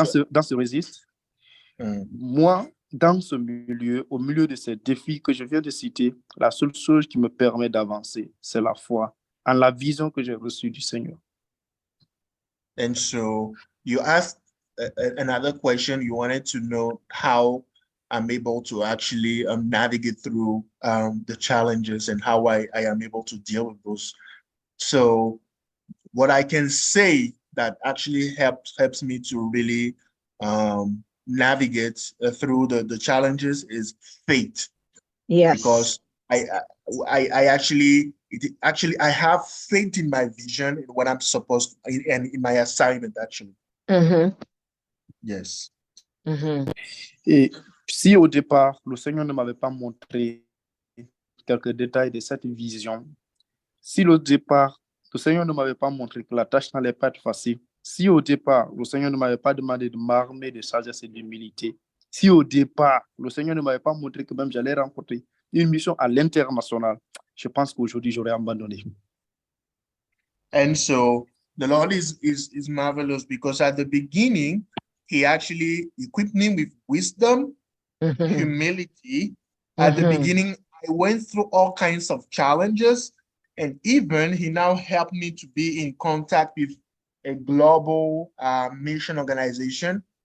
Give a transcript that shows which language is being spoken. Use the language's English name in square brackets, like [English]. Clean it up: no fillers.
[French] Dans ce registre, moi, dans ce milieu, au milieu de ces défis que je viens de citer, la seule chose qui me permet d'avancer, c'est la foi en la vision que j'ai reçue du Seigneur. [English] And so you asked another question. You wanted to know how I'm able to actually navigate through the challenges and how I am able to deal with those. So what I can say that actually helps me to really navigate through the challenges is faith. Yes. Because I actually have faith in my vision, in what I'm supposed to, and in my assignment actually. Yes. [French] Et si au départ, le Seigneur ne m'avait pas montré quelques détails de cette vision, si au départ, le Seigneur ne m'avait pas montré que la tâche n'allait pas être facile, si au départ, le Seigneur ne m'avait pas demandé de m'armer de sagesse et d'humilité, si au départ, le Seigneur ne m'avait pas montré que même j'allais rencontrer une mission à l'international, je pense qu'aujourd'hui, j'aurais abandonné. [English] And so the Lord is marvelous because at the beginning, he actually equipped me with wisdom, Mhm. humility. At the Mhm. beginning, I went through all kinds of challenges, and even he now helped me to be in contact with a global mission organization.